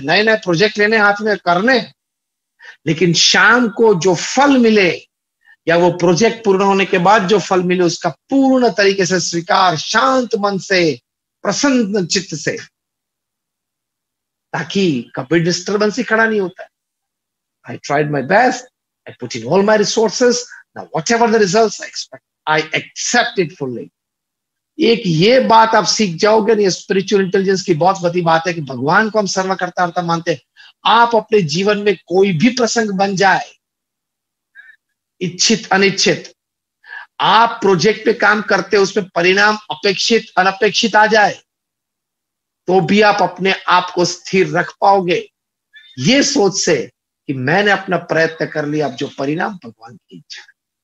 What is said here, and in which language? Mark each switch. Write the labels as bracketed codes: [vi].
[hi] नए नए प्रोजेक्ट लेने हाथ में करने, लेकिन शाम को जो फल मिले या वो प्रोजेक्ट पूर्ण होने के बाद जो फल मिले उसका पूर्ण तरीके से स्वीकार, शांत मन से, प्रसन्न चित्त से, ताकि कभी डिस्टर्बेंस ही खड़ा नहीं होता है। [en] I tried my best, I put in all my resources, now whatever the results I accept it fully. [hi] एक ये बात आप सीख जाओगे, ये स्पिरिचुअल इंटेलिजेंस की बहुत बड़ी बात है कि भगवान को हम सर्वकर्ता मानते हैं। आप अपने जीवन में कोई भी प्रसंग बन जाए, इच्छित अनिच्छित, आप प्रोजेक्ट पे काम करते, उसमें परिणाम अपेक्षित अनपेक्षित आ जाए तो भी आप अपने आप को स्थिर रख पाओगे, ये सोच से कि मैंने अपना प्रयत्न कर लिया, अब जो परिणाम भगवान की इच्छा है।